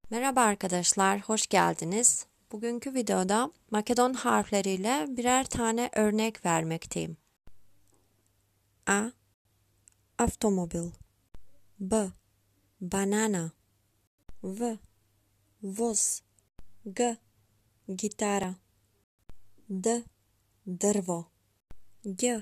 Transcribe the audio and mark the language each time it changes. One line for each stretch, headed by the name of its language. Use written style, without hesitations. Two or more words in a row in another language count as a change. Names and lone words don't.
Turkish: Merhaba arkadaşlar, hoş geldiniz. Bugünkü videoda Makedon harfleriyle birer tane örnek vermekteyim.
Macedonian: A. Avtomobil. B. Banana. V. Voz. G. Gitara. D. Drvo. G.